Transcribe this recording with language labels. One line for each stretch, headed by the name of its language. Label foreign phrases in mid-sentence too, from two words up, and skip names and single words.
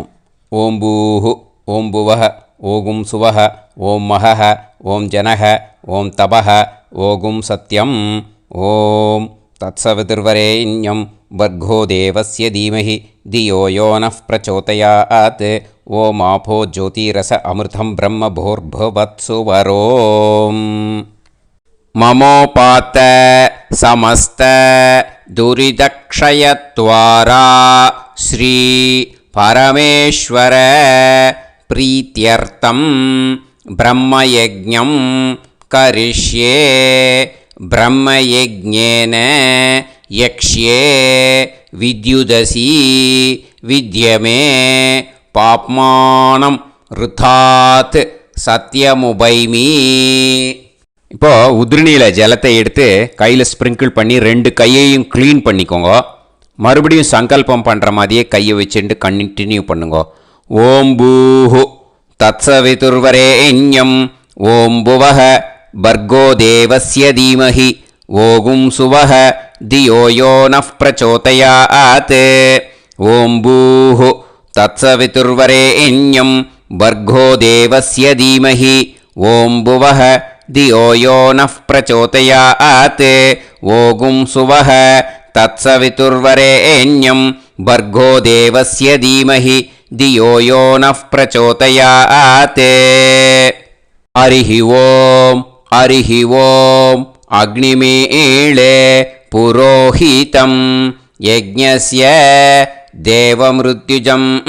Sanskrit: ओम् भूः ओम् भुवः ओं सुवः ओम् महः ओम् जनः ओम् तपः ओं सत्यम्. ओम् तत्सवितुर्वरेण्यं भर्गो देवस्य धीमहि धियो यो नः प्रचोदयात्. ओम् आपो ज्योतिरस अमृतं ब्रह्म भूर्भुवत्सुवरोम्. ममोपात समस्त दुरिदक्षयत्वारा श्री परमेश्वर प्रीत्यर्थं ब्रह्मयज्ञं करिष्ये. ब्रह्मयज्ञेन यक्ष्ये विद्युदसि विद्यमे पाप्मानं ऋथात् सत्यमुपैमि.
Tamil: இப்போது உதிரணியில் ஜலத்தை எடுத்து கையில் ஸ்ப்ரிங்கிள் பண்ணி 2 கையையும் க்ளீன் பண்ணிக்கோங்க. மறுபடியும் சங்கல்பம் பண்ணுற மாதிரியே கையை வச்சுட்டு கண்டினியூ பண்ணுங்க.
Sanskrit: ओम् भूः तत्सवितुर्वरेण्यं ओम् भुवः भर्गो देवस्य धीमहि ओं सुवः धियो यो नः प्रचोदयात् ॐ भूः तत्सवितुर्वरेण्यं भर्गो देवस्य धीमहि ॐ भुवः धियो यो नः प्रचोदयात् ॐ सुवः तत्सवितुर्वरेण्यं भर्गो देवस्य धीमहि धियो यो नः प्रचोदयात् हरिः ॐ अग्निमीळे पुरोहितं यज्ञस्य देवमृत्युजं